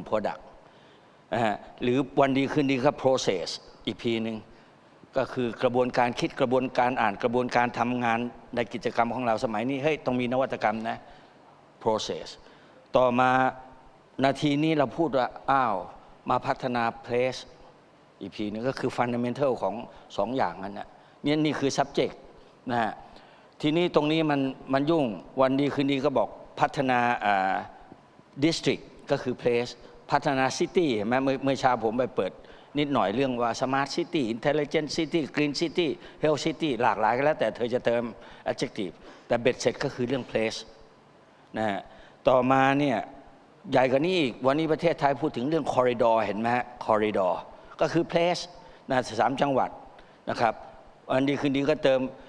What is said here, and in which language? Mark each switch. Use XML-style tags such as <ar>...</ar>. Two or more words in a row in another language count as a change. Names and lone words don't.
<th>product นะฮะหรือวันดีคืนดีก็ process อีกทีหนึ่งก็คือกระบวนการคิดกระบวนการอ่านกระบวนการทำงานในกิจกรรมของเราสมัยนี้เฮ้ยต้องมีนวัตกรรมนะ process ต่อมานาทีนี้เราพูดว่ามาพัฒนา place อีกทีนึงก็คือ fundamental ของสองอย่างนั้นนะนี่คือ subject นะฮะทีนี้ตรงนี้มันยุ่งวันดีคืนดีก็บอกพัฒนา district ก็คือ place พัฒนา city เห็นไหมเมื่อเช้าผมไปเปิดนิดหน่อยเรื่องว่า</th> <en>smart city intelligent city green city health city</en> <th>หลากหลายก็แล้วแต่เธอจะเติม adjective แต่เบ็ดเสร็จก็คือเรื่อง place นะฮะต่อมาเนี่ยใหญ่กว่านี้อีกวันนี้ประเทศไทยพูดถึงเรื่อง corridor เห็นไหมฮะ corridor ก็คือ place นะ3 จังหวัดนะครับวันดีคืนดีก็เติม</th>